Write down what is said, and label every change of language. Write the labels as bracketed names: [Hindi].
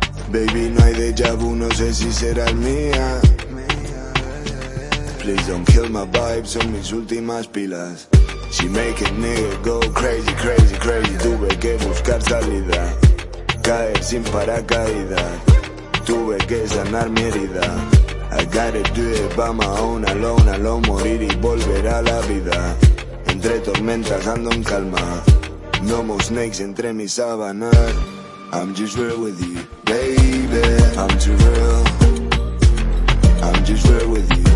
[Spanish] Baby, no hay déjà vu, no sé si será el mía. [English] Please don't kill my vibe, [Spanish] son mis últimas pilas. [English] She make a nigga go crazy, crazy, crazy. [Spanish] Tuve que buscar salida, caer sin paracaídas. Tuve que sanar mi herida. [English] I gotta do it by my own, alone, alone. [Spanish] Morir y volver a la vida. Entre tormentas ando en calma. [English] No more snakes [Spanish] entre mis sábanas. [English] I'm just real with you, baby. I'm too real. I'm just real with you.